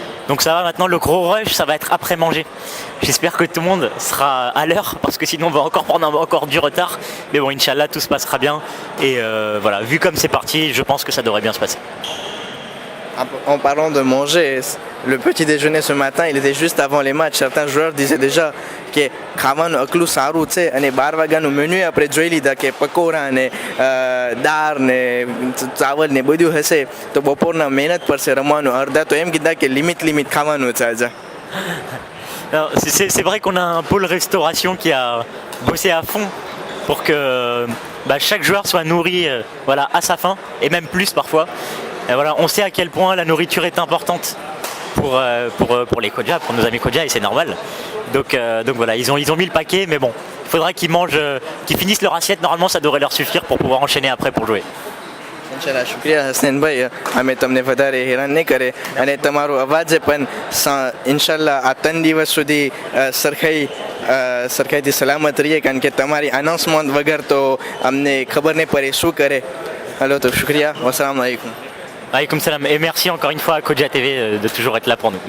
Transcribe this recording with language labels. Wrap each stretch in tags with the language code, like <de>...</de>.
<fr>Donc ça va maintenant, le gros rush, ça va être après manger. J'espère que tout le monde sera à l'heure parce que sinon on va encore prendre encore du retard. Mais bon, Inch'Allah, tout se passera bien. Et voilà, vu comme c'est parti, je pense que ça devrait bien se passer. En parlant de manger, le petit déjeuner ce matin, il était juste avant les matchs. Certains joueurs disaient déjà que</fr> <gu>ખાવાનું અકલું સારું છે અને 12 વાગ્યાનું menu આપણે જોઈ લીધા કે પકોડા ને દાળ ને ચાવલ ને બધું હશે તો બપોરના મહેનત પડશે રમવાનું અડધા તો એમ કીધા કે લિમિટ ખાવાનું છે આજે.</gu> <fr>Alors, c'est vrai qu'on a un pôle restauration qui a bossé à fond pour que chaque joueur soit nourri voilà, à sa faim et même plus parfois. Et voilà, on sait à quel point la nourriture est importante pour les Kodja, pour nos amis Kodja et c'est normal. Donc voilà, ils ont mis le paquet, mais bon, il faudra qu'ils mangent, qu'ils finissent leur assiette. Normalement, ça devrait leur suffire pour pouvoir enchaîner après pour jouer.</fr> <gu>ઇન્શાલ્લાહ શુક્રિયા હસનૈનભાઈ અમે તમને વધારે હેરાન નહીં કરે અને તમારો અવાજ પણ ઇન્શાલ્લાહ આ 3 દિવસ સુધી સરખાઈથી સલામત રહીએ કારણ કે તમારી અનાઉન્સમેન્ટ વગર તો અમને ખબર નહીં પડે શું કરે. હલો તો શુક્રિયા વસલામ અલૈકુમ.</gu> <fr>Alaykoum salam et merci encore une fois à Kodja TV de toujours être là pour nous.</fr>